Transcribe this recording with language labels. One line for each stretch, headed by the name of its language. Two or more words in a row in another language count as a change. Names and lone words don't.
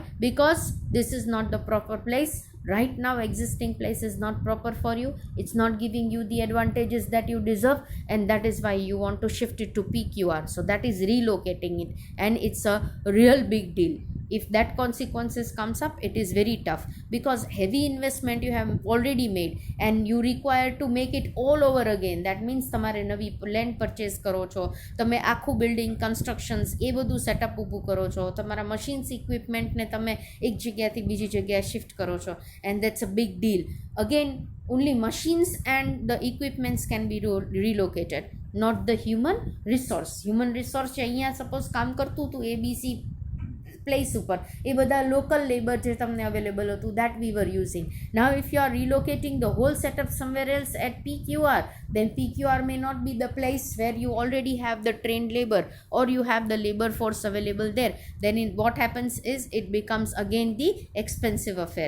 English: Because this is not the proper place. Right now existing place is not proper for you, it's not giving you the advantages that you deserve, and that is why you want to shift it to PQR. So that is relocating it, and it's a real big deal. If that consequences comes up, it is very tough, because heavy investment you have already made and you require to make it all over again. That means
Gujarati: તમારે નવી
English: land purchase
Gujarati: કરો છો, તમે આખું
English: building constructions
Gujarati: એ બધું સેટઅપ ઊભું કરો છો, તમારા
English: machines equipmentને
Gujarati: તમે એક જગ્યાથી બીજી જગ્યાએ શિફ્ટ કરો છો,
English: and that's a big deal. Again, only machines and the equipments can be relocated, not the human resource. Human resource
Gujarati: અહીંયા સપોઝ કામ કરતું હતું ABC place ઉપર, એ બધા
English: local labor
Gujarati: જે તમને available હતું,
English: that we were using. Now if you are relocating the whole setup somewhere else at PQR, then PQR may not be the place where you already have the trained labor or you have the labor force available there. Then what happens is it becomes again the expensive affair.